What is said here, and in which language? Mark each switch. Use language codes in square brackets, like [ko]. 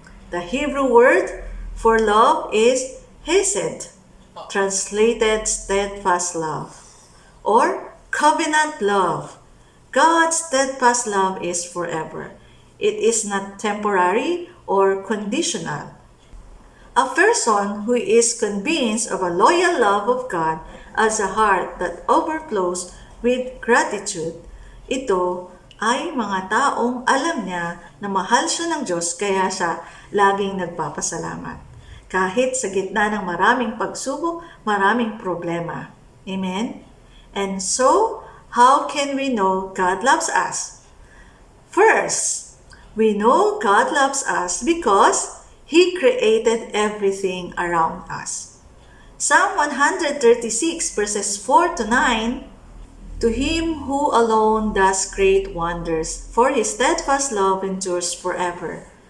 [en] The Hebrew word for love is hesed, translated steadfast love, or covenant love. God's steadfast love is forever. It is not temporary or conditional. A person who is convinced of a loyal love of God as a heart that overflows with gratitude. [tl] Ito ay mga taong alam niya na mahal siya ng Diyos kaya siya laging nagpapasalamat. Kahit sa gitna ng maraming pagsubok, maraming problema. Amen? [en] And so, how can we know God loves us? First, we know God loves us because He created everything around us. Psalm 136 verses 4 to 9, To Him who alone does great wonders, for His steadfast love endures forever.